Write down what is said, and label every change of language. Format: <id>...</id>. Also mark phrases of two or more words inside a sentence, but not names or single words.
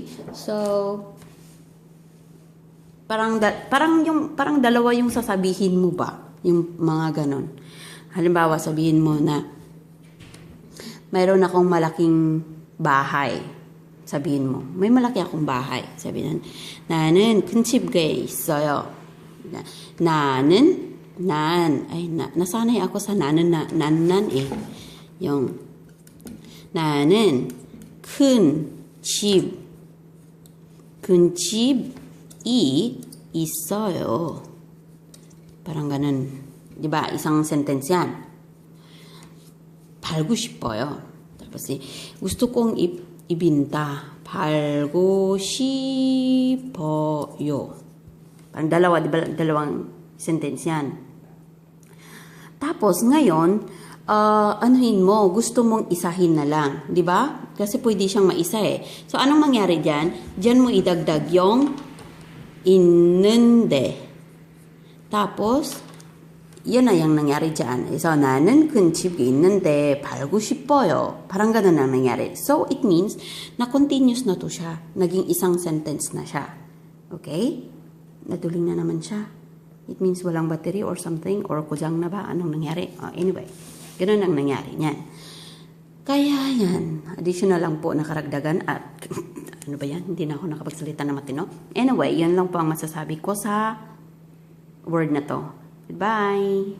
<tl>So, parang dalawa yung sasabihin mo ba? Yung mga ganon. Halimbawa, sabihin mo na, mayroon akong malaking bahay. Sabihin mo, may malaki akong bahay. Sabihin,</tl> <ko>나는 큰 집에 있어요.</ko> <tl>nasanay ako sa nanan eh. Yung,</tl> <ko>나는 큰 집이 있어요.</ko> <tl>parang ganun. Diba? Isang sentence yan.</tl> <ko>팔고 싶어요.</ko> <tl>Tapos gusto kong ibinta.</tl> <ko>팔고 싶어요.</ko> <tl>Parang dalawa, diba? Dalawang sentence yan. Tapos ngayon, anuhin mo, gusto mong isahin na lang. Diba? Kasi pwede siyang maisa eh. So, anong mangyari dyan? Dyan mo idagdag yung 있는데. Tapos, yan na yung nangyari dyan. So,</tl> <ko>나는 큰 집이 있는데 팔고 싶어요.</ko> <tl>Parang ganun ang nangyari. So,</tl> <en>it means</en> <tl>na continuous na to siya. Naging isang sentence na siya. Okay? Naduling na naman siya.</tl> <en>It means</en> <tl>walang battery</tl> <en>or something</en> <tl>or kujang na ba? Anong nangyari? Anyway, ganun ang nangyari niyan. Kaya yan. Additional lang po nakaragdagan at ano ba yan? Hindi na ako nakapagsalita na matino. Anyway, yan lang po ang masasabi ko sa word na to.</tl> <en>Goodbye!</en>